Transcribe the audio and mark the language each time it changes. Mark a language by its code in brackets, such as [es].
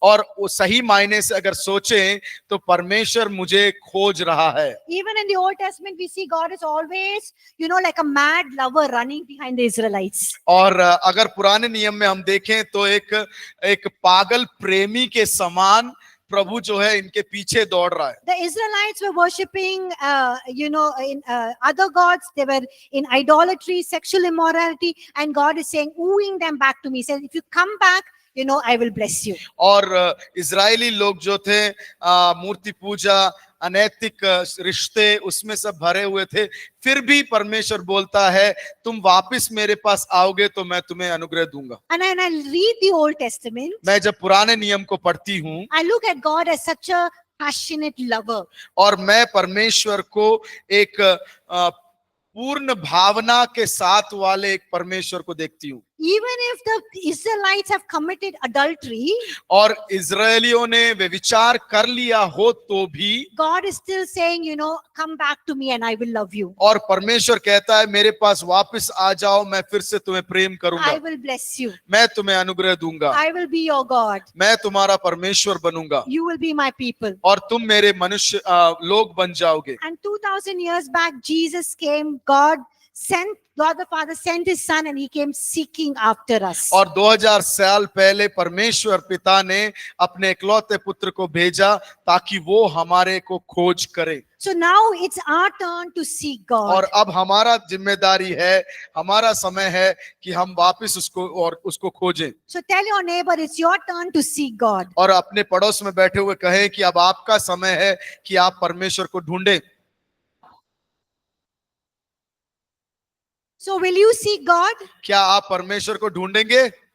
[hi] और वो सही मायने से अगर सोचें तो परमेश्वर मुझे खोज रहा है। [en] Even in the Old Testament, we see God is always, you know, like a mad lover running behind the Israelites. [hi] और अगर पुराने नियम में हम देखें तो एक पागल प्रेमी के समान प्रभु जो है इनके पीछे दौड़ रहा है। [en] The Israelites were worshipping, you know, in other gods. They were in idolatry, sexual immorality, and God is saying, wooing them back to me. He says, if you come back, you know, I will bless you. [hi] और Israeli लोग जो थे मूर्ति पूजा, अनैतिक रिश्ते उसमें सब भरे हुए थे, फिर भी परमेश्वर बोलता है तुम वापस मेरे पास आओगे तो मैं तुम्हें अनुग्रह दूंगा। [en] And when I read the Old Testament, [hi] मैं जब पुराने नियम को पढ़ती हूँ [en] I look at God as such a passionate lover. [hi] और मैं परमेश्वर को एक पूर्ण भावना के साथ वाले एक परमेश्वर को देखती हूँ। [en] Even if the Israelites have committed adultery, [hi] और इजरायलियों ने व्यभिचार कर लिया हो तो भी [en] God is still saying, you know, come back to me and I will love you. [hi] और परमेश्वर कहता है मेरे पास वापस आ जाओ, मैं फिर से तुम्हें प्रेम करूंगा, [en] I will bless you. [hi] मैं तुम्हें अनुग्रह दूंगा, [en] I will be your God. [hi] मैं तुम्हारा परमेश्वर बनूंगा [en] You will be my people. [hi] और तुम मेरे मनुष्य लोग बन जाओगे। [en] And 2000 years back, Jesus came, God the Father sent his son and he came seeking after us. [hi] और 2000 साल पहले परमेश्वर पिता ने अपने इकलौते पुत्र को भेजा ताकि वो हमारे को खोज करे। [en] So now it's our turn to seek God. [hi] और अब हमारा जिम्मेदारी है, हमारा समय है कि हम वापस उसको खोजें। [en] So tell your neighbor, it's your turn to seek God. [hi] और अपने पड़ोस में बैठे हुए कहें कि अब आपका समय है कि आप परमेश्वर को ढूंढें। [en] So will you seek God? [hi] क्या आप परमेश्वर को ढूंढेंगे?